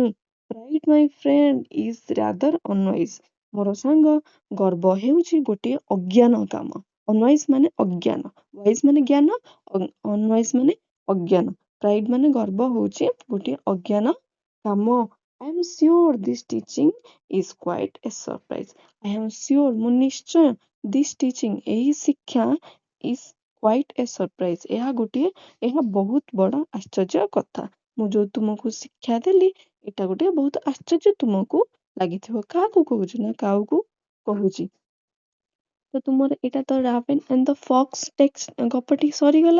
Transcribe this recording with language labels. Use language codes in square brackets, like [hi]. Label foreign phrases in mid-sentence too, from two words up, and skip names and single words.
[en] Pride my friend is rather unwise. [or] ମୋର ସାଙ୍ଗ, ଗର୍ବ ହେଉଛି ଗୋଟିଏ ଅଜ୍ଞାନ କାମ। ଅନୱାଇଜ ମାନେ ଅଜ୍ଞାନ, ୱାଇଜ ମାନେ ଜ୍ଞାନ, ଅନୱାଇଜ ମାନେ ଅଜ୍ଞାନ। ପ୍ରାଇଡ୍ ମାନେ ଗର୍ବ ହେଉଛି ଗୋଟିଏ ଅଜ୍ଞାନ କାମ। [en] I am sure this teaching is quite a surprise. I am sure, [or] ମୁଁ ନିଶ୍ଚୟ, [en] this teaching, [or] ଏହି ଶିକ୍ଷା [en] is quite a surprise, [or] ଏହା ବହୁତ ବଡ଼ ଆଶ୍ଚର୍ଯ୍ୟ କଥା। ମୁଁ ଯୋଉ ତୁମକୁ ଶିକ୍ଷା ଦେଲି ଏଇଟା ଗୋଟିଏ ବହୁତ ଆଶ୍ଚର୍ଯ୍ୟ ତୁମକୁ ଲାଗିଥିବ। କାହାକୁ କହୁଛି ନା କାଉକୁ କହୁଛି। ତ ତୁମର ଏଇଟା ତ ରାଭେନ୍ ଆଣ୍ଡ ଦ ଫକ୍ସ ଟେକ୍ସଟ ଗପଟି ସରିଗଲା।